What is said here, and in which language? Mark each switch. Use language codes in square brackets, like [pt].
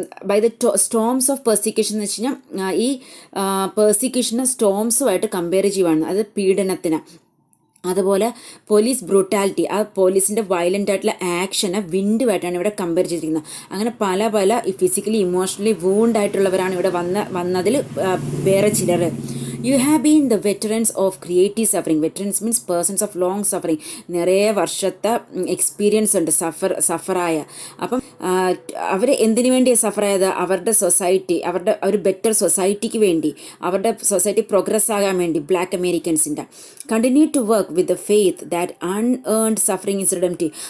[en] by the storms of persecution [ml] എന്ന് വെച്ച് കഴിഞ്ഞാൽ ഈ പെർസിക്യൂഷനെ സ്റ്റോംസുമായിട്ട് കമ്പയർ ചെയ്യുവാണ്, അത് പീഡനത്തിന്. അതുപോലെ പോലീസ് ബ്രൂട്ടാലിറ്റി, ആ പോലീസിൻ്റെ വയലൻ്റ് ആയിട്ടുള്ള ആക്ഷനെ വിൻഡുമായിട്ടാണ് ഇവിടെ കമ്പയർ ചെയ്തിരിക്കുന്നത്. അങ്ങനെ പല ഫിസിക്കലി ഇമോഷണലി വൂണ്ടായിട്ടുള്ളവരാണ് ഇവിടെ വന്നതിൽ വേറെ ചിലർ. [en] You have been the veterans of creative suffering. Veterans means persons of long suffering. [ml] നിറയെ വർഷത്തെ എക്സ്പീരിയൻസ് ഉണ്ട് സഫറായ. അപ്പം അവർ എന്തിനു വേണ്ടിയാണ് സഫറായത്? അവരുടെ സൊസൈറ്റി, അവരുടെ ഒരു ബെറ്റർ സൊസൈറ്റിക്ക് വേണ്ടി, അവരുടെ സൊസൈറ്റി പ്രോഗ്രസ് ആകാൻ വേണ്ടി. [en] Black അമേരിക്കൻസിൻ്റെ continue to work with the faith that unearned suffering is redemptive.